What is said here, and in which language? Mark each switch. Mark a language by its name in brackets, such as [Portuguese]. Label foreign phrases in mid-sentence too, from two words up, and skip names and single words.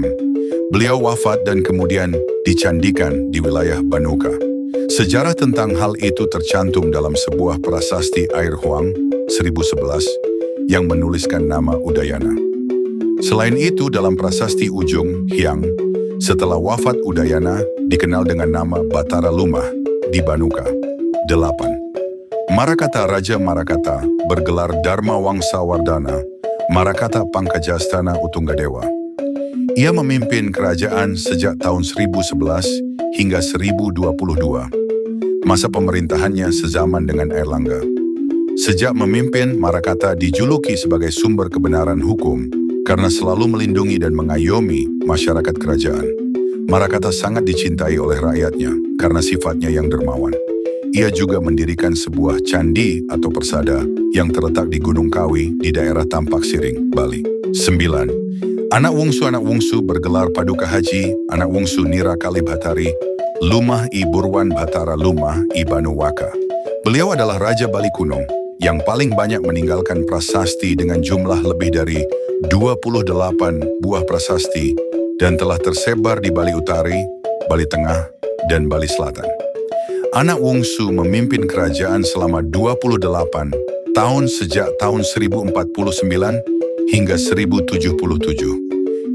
[Indonesian] Beliau wafat dan kemudian dicandikan di wilayah Banuka. Sejarah tentang hal itu tercantum dalam sebuah prasasti Air Huang 1011 yang menuliskan nama Udayana. Selain itu, dalam prasasti Ujung Hyang, setelah wafat Udayana dikenal dengan nama Batara Lumah di Banuka. 8. Marakata Raja Marakata bergelar Dharma Wangsa Wardana, Marakata Pangkajastana Utunggadewa. Ia memimpin kerajaan sejak tahun 1011 hingga 1022. Masa pemerintahannya sezaman dengan Airlangga. Sejak memimpin, Marakata dijuluki sebagai sumber kebenaran hukum karena selalu melindungi dan mengayomi masyarakat kerajaan. Marakata sangat dicintai oleh rakyatnya karena sifatnya yang dermawan. Ia juga mendirikan sebuah candi atau persada yang terletak di Gunung Kawi di daerah Tampak Siring, Bali. 9. Anak wungsu bergelar Paduka Haji, anak wungsu Nira Kalib Hatari, Lumah I Burwan Batara Lumah I Banuwaka. Beliau adalah Raja Bali kuno yang paling banyak meninggalkan prasasti dengan jumlah lebih dari 28 buah prasasti dan telah tersebar di Bali Utari, Bali Tengah, dan Bali Selatan. Anak wungsu memimpin kerajaan selama 28 tahun sejak tahun 1049 hingga 1077.